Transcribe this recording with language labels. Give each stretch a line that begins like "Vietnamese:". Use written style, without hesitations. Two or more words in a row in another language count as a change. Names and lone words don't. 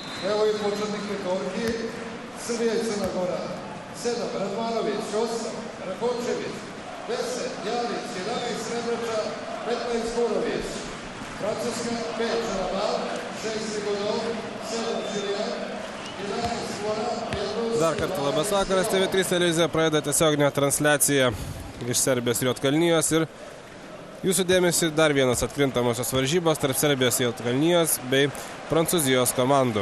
Serbian: Evo i početnik petorki, Srbija i Crna Gora. 7, Radmanović, 8, Rakočević, 10, Jalić, 11, Rebrača, 15, Kurović. Francuska, 5, Žarabal, 6, Rigodov, 7, Žilijan, 11, Svora, 5.
Lithuanian: Dar kartą labas vakaras, TV3 televizija pradeda tiesioginę transliaciją iš Serbijos ir Juodkalnijos ir jūsų dėmesį dar vienas atkrintamosios varžybos tarp Serbijos ir Juodkalnijos bei Prancūzijos komandų.